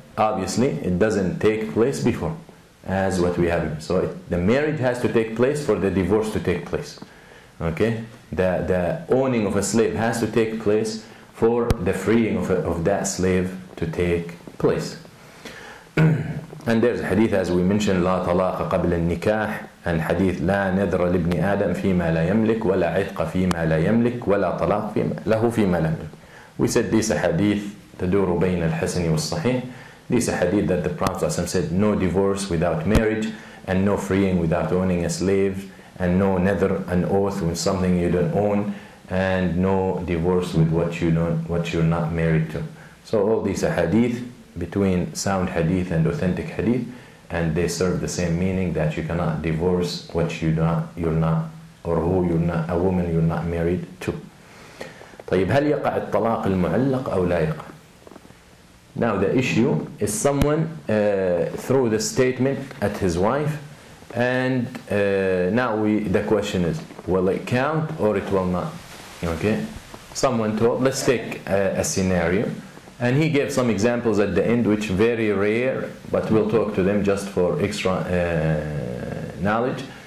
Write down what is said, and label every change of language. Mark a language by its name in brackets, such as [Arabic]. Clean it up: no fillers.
[English] Obviously it doesn't take place before, as what we have here. So the marriage has to take place for the divorce to take place. Okay, the owning of a slave has to take place for the freeing of that slave to take place. And there's a hadith, as we mentioned, [Arabic] لا طلاق قبل النكاح, and hadith لا نذر لابن آدم فيما لا يملك ولا عتق فيما لا يملك ولا طلاق له فيما لا يملك. [English] We said this hadith [Arabic] تدور بين الحسن والصحيح. [English] This hadith that the Prophet said, no divorce without marriage, and no freeing without owning a slave, and no nether, an oath with something you don't own, and no divorce with what you're not married to. So all these are hadith, between sound hadith and authentic hadith, and they serve the same meaning, that you cannot divorce what you're not, or who you're not, a woman you're not married to. [Arabic] طيب هل يقع الطلاق المعلق أو لا يقع? [English] Now the issue is someone threw the statement at his wife, and now the question is, will it count or it will not? Okay, someone told, let's take a scenario, and he gave some examples at the end which very rare, but we'll talk to them just for extra knowledge.